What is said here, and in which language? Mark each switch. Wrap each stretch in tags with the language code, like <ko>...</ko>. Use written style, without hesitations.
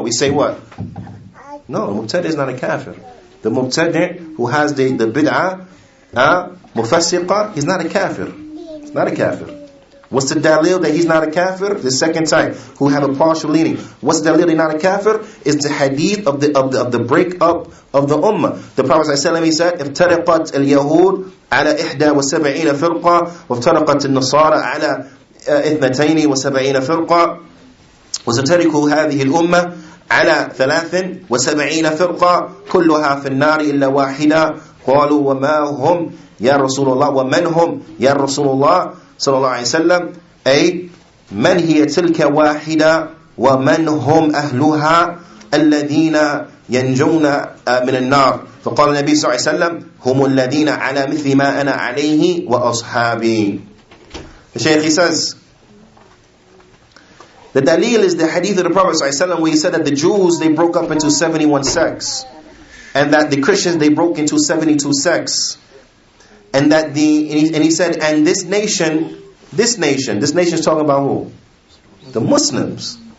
<en>We say what? No, mubtadi' is not a kafir. The mubtadi' who has the bid'ah, mufassiqa, he's not a kafir. He's not a kafir. What's the dalil that he's not a kafir? The second type, who have a partial leaning. What's the dalil that he's not a kafir? Is the hadith of the breakup of the ummah. The Prophet ﷺ, he said,</en> <ar>افترقت اليهود على 71 فرقة وافترقت النصارى على 72 فرقة وسترك هذه الأمة على 73 فرقة كلها في النار إلا واحدة. قالوا وما هم يا رسول الله ومن هم يا رسول الله صلى الله عليه وسلم أي من هي تلك واحدة ومن هم أهلها. الذين ينجون من النار. فقال النبي صلى الله عليه وسلم هم الذين على مثل ما أنا عليه وأصحابي.</ar> <en>The Shaykh, he says, the dalil is the hadith of the Prophet ﷺ where he said that the Jews, they broke up into 71 sects, and that the Christians, they broke into 72 sects, and that he said, and this nation is talking about who? The Muslims.</en>